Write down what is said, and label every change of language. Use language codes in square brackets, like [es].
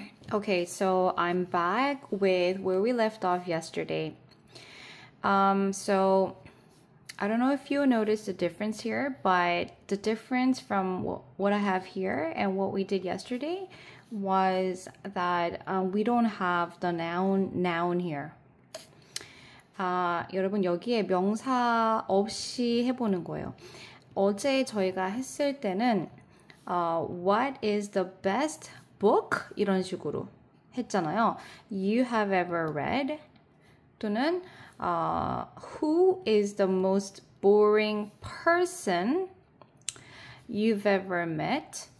[en] Okay, so I'm back with where we left off yesterday. So I don't know if you noticed the difference here, but the difference from what I have here and what we did yesterday was that we don't have the noun here. [ko] 여러분 여기에 명사 없이 해보는 거예요. 어제 저희가 했을 때는 [en] what is the best book? [ko] 이런 식으로 했잖아요. [en] You have ever read? [ko] 또는 [en] who is the most boring person you've ever met?